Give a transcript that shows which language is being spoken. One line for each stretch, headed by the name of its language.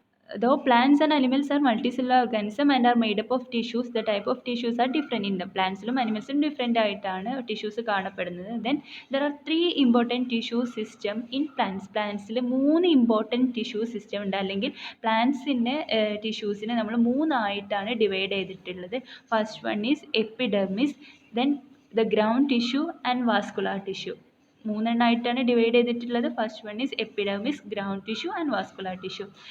English: Though plants and animals are multicellular organisms and are made up of tissues, the type of tissues are different in them.
Malayalam: Plantsലും animalsലും different ആയിട്ടാണ് tissues കാണപ്പെടുന്നത്.
English: Then there are 3 important tissue system in plants.
Malayalam: പ്ലാന്റ്സിൽ 3 important tissue system ഉണ്ട്. അല്ലെങ്കിൽ പ്ലാന്റ്സിൻ്റെ ടിഷ്യൂസിനെ നമ്മൾ 3 ആയിട്ടാണ് divide ചെയ്തിട്ടുള്ളത്.
English: First one is epidermis, then the ground tissue and vascular tissue.
Malayalam: 3 എണ്ണമായിട്ടാണ് divide ചെയ്തിട്ടുള്ളത്.
English: First one is epidermis, ground tissue and vascular tissue.